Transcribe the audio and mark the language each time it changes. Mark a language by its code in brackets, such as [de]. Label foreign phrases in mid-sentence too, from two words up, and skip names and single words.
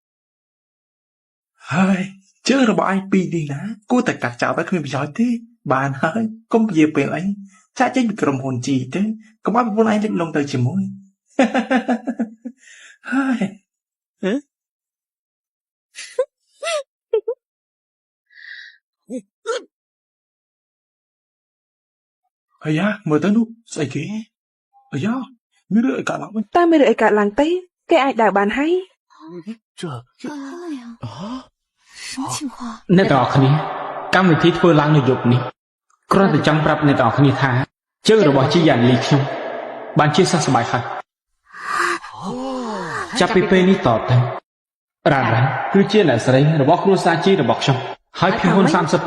[km] ហើយជើងរបស់ឯងពីរនេះណាគួរតែកាត់ចោលទៅគ្មានប្រយោជន៍ទេបានហើយកុំពជាពេលអីចាក់ចេញពីក្រុមហ៊ុនជីទេកុំឲ្យប្រពន្ធឯងលេចលងទៅជាមួយ ហើយ អាយ៉ាមើលទៅនោះស្អីគេអាយ៉ាមានរឿងអីកើតឡើងវិញ តើមានរឿងអីកើតឡើងទេគេអាចដើរបានហើយ [zh] 哎呀，什么情况？ [km] អ្នកទាំងអស់គ្នាកម្មវិធីធ្វើឡើងនៅយប់នេះគ្រាន់តែចង់ប្រាប់អ្នកទាំងអស់គ្នាថាជើងរបស់ជីយ៉ាងលីខ្ញុំបានជាសះស្បើយហើយចាប់ពីពេលនេះតទៅរ៉ានគឺជាអ្នកស្រីរបស់គ្រួសារជីរបស់ខ្ញុំហើយភាគហ៊ុន 30%